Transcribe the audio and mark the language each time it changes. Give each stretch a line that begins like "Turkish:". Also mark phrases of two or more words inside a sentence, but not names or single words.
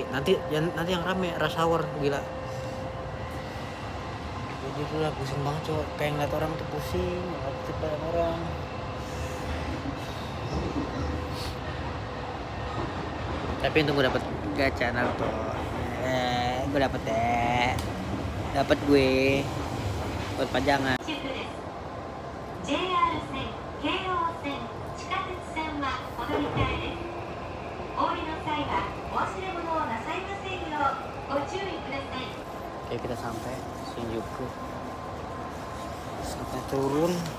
Indonesian: Nanti yang rame
English: rush hour,
Indonesian: gila. Jadi itulah pusing banget cowok, kayak ngeliat orang tuh pusing, ngeliat orang. Tapi untung gue dapet gacha Naruto. Gue dapet gue buat pajangan.
Japanese: JR 線、京王線、地下鉄線はお乗り換えです。お降りの際はお忘れ物をなさいませんようご注意ください。
Indonesian: Oke, kita sampai Shinjuku. Sampai turun.